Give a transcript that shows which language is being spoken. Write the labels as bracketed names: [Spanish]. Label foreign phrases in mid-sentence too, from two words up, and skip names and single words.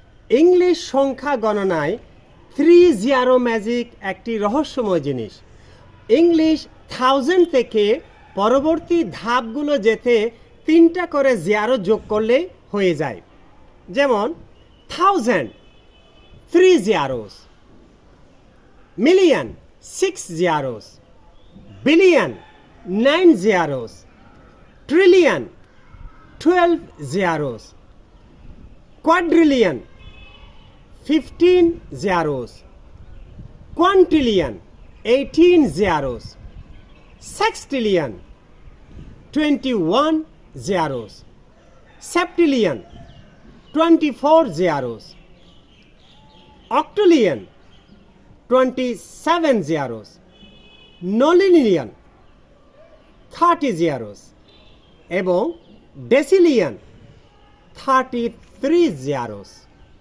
[Bangla] ইংলিশ সংখ্যা গণনায় 3 ম্যাজিক একটি রহস্যময় জিনিস। ইংলিশ 1000 থেকে পরবর্তী ধাপগুলো যেতে 3টা করে জিরো যোগ করলে হয়ে যায়। [English] যেমন 1000 3 zeros, million 6 zeros, billion 9 zeros, trillion 12 zeros, quadrillion 15 zeros, quintillion 18 zeros, sextillion 21 zeros, septillion 24 zeros, octillion 27 zeros, nonillion 30 zeros এবং ডেসিলিয়ন 33 zeros।